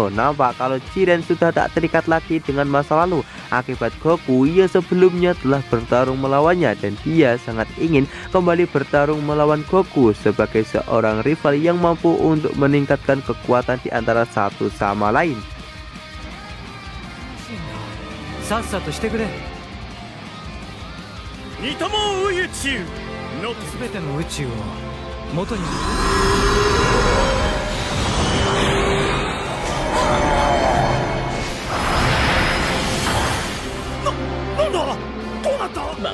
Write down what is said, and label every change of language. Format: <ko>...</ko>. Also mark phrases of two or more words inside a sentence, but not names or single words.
<id>Nampak kalau Jiren sudah tak terikat lagi dengan masa lalu akibat Goku yang sebelumnya telah bertarung melawannya, dan dia sangat ingin kembali bertarung melawan Goku sebagai seorang rival yang mampu untuk meningkatkan kekuatan di antara satu sama lain.</id> <ja>さっさとしてくれ。二とも宇宙の全ての宇宙を元に。なんだ、どうなった。</ja>